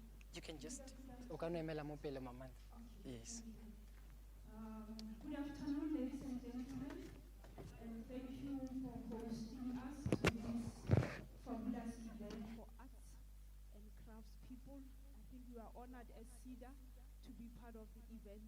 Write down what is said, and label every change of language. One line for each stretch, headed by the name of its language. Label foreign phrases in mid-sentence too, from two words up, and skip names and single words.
English: You can just,
Southern Sotho: ukanemela mo pele mama. Yes.
English: Good afternoon, ladies and gentlemen, and thank you for hosting us to this fabulous event for arts and crafts people. I think we are honored as CEDA to be part of the event.